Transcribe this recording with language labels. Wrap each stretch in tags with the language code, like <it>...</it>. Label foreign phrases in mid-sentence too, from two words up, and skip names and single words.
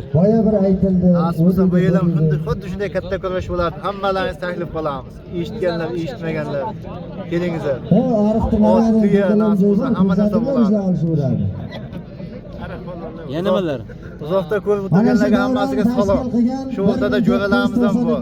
<uz>Boya bir aytildi.</uz> <tr>Aslında bu yıl</tr> <uz>xuddi shunday katta kurash bo'ladi. Hammalaringizni taklif qilamiz. Eshitganlar, eshitmaganlar. Kelingizlar. Ha, ariqda Ot, tuya, nasib bo'lsa hamma narsa bo'ladi. olishadi. Taraf Yana nimalar? Uzoqda ko'rib o'tirganlarga hammasiga salom. Shu o'rtada jo'ralarimiz ham bor.</uz>